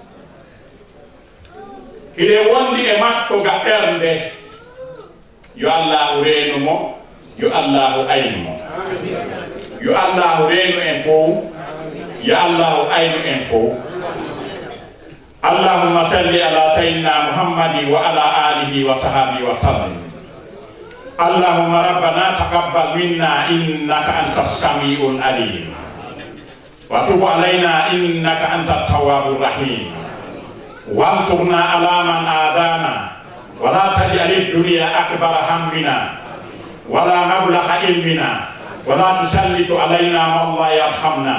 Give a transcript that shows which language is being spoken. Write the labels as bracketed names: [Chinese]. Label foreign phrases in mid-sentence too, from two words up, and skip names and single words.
[Fula] hiɗe wondi e makko ga ɓernde yo allahu reenumo yo allahu aynumo yo allahu reenu en fof yo allahu aynu en fof [Arabic] اللهم صل على سيدنا محمد وعلى آله وصحبه وسلم. اللهم ربنا تقبل منا إنك أنت السميع العليم وتب علينا إنك أنت التواب الرحيم وانصرنا على من آذانا ولا تجعل الدنيا أكبر همنا ولا مبلغ علمنا ولا تسلط علينا من لا يرحمنا.